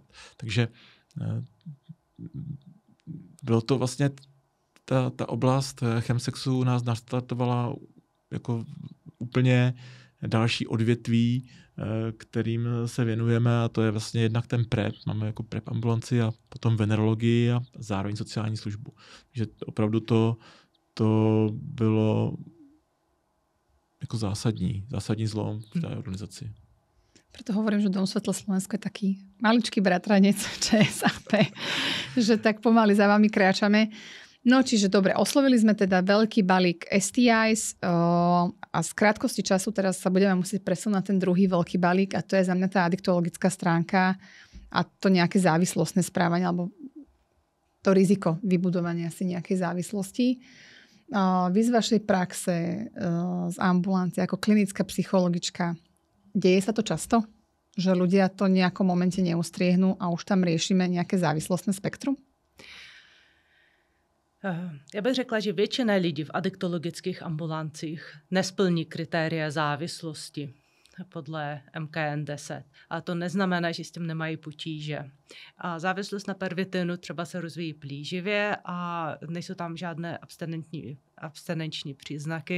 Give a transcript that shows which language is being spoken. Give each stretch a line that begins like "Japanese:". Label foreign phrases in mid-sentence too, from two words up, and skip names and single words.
Czech: Takže bylo to vlastně ta oblast chemsexu nás nastartovala jako úplně další odvětví, kterým se věnujeme, a to je vlastně jednak ten PrEP. Máme jako PrEP ambulanci a potom venerologii a zároveň sociální službu. Takže opravdu to bylo jako zásadní zlom v té organizaci.
Slovak: Preto hovorím, že Dom Svetlo Slovensko je taký maličký bratranec ČSAP, že tak pomaly za vami kráčame. No, čiže dobre, oslovili sme teda veľký balík STIs a z krátkosti času teraz sa budeme musieť presunúť na ten druhý veľký balík, a to je za mňa tá adiktologická stránka a to nejaké závislostné správanie alebo to riziko vybudovania si nejakej závislosti. Vy z vašej praxe, z ambulancie ako klinická psychologička, deje sa to často? Že ľudia to v nejakom momente neustriehnú a už tam riešime nejaké závislostné spektrum?
Czech: Já bych řekla, že většina lidí v adiktologických ambulancích nesplní kritéria závislosti podle MKN10. A to neznamená, že s tím nemají potíže. A závislost na pervitinu třeba se rozvíjí plíživě a nejsou tam žádné abstinenční příznaky.